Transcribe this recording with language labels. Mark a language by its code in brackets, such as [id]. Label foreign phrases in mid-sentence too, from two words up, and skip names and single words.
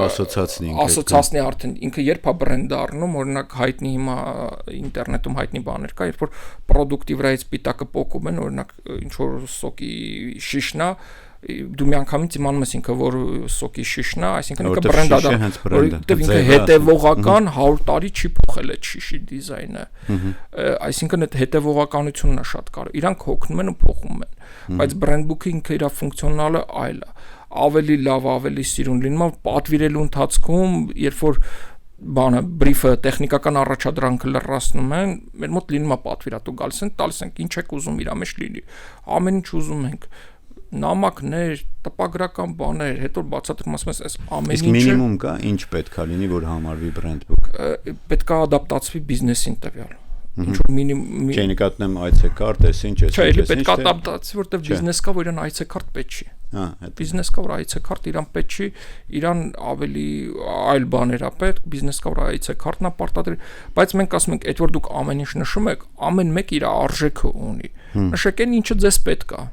[hy] ասոցացնի արդեն ինքը երբ է բրենդ դառնում, օրինակ հայտնի հիմա ինտերնետում հայտնի բաներ կա, երբ որ պրոդուկտի վրայից պիտակը պոկում են, օրինակ ինչ որ սոկի շիշն է, դու միանգամից իմանում ես ինքը որ սոկի շիշն է, այսինքն ինքը բրենդ է, որտեղ ինքը հետևողական 100 տարի չի փոխել այդ շիշի դիզայնը, այսինքն այդ հետևողականությունն է շատ կարևոր, իրանք հոգնում են ու փոխում են, բայց [en] brand book- [hy] ը ինքը իր ֆունկցիոնալը այլ է, ավելի լավ, ավելի սիրուն լինում է պատվիրելու ընթացքում, երբ որ բանը բրիֆը տեխնիկական առաջադրանքը լրացնում են, մեր մոտ լինում է պատվիրատու գալիս են, տալիս ենք ինչ եք ուզում իր մեջ լինի, ամեն ինչ ուզում ենք նամակներ, տպագրական բաներ, հետո բացատրում ասում ես, այս ամեն ինչը մինիմում կա, ինչ պետքա լինի, որ համարվի [en] brand book։ [hy] Պետքա ադապտացվի բիզնեսին տվյալ։ Ինչ որ մինիմում Չէ, նկատեմ այցեկարտ, էս ինչ է։ Չէ, էլի պետքա ադապտացվի, որտեղ բիզնես կա, որ իրան այցեկարտ պետք չի։ Բիզնես կա, որ այցեկարտ իրան պետք չի, իրան ավելի այլ բաներ է պետք, բիզնես կա, որ այցեկարտն է պարտադրի, բայց մենք ասում ենք, այդ որ դուք ամեն ինչ նշում եք, ամեն մեկ իր արժեքը ունի։ Նշեք այն ինչը ձեզ պետք է։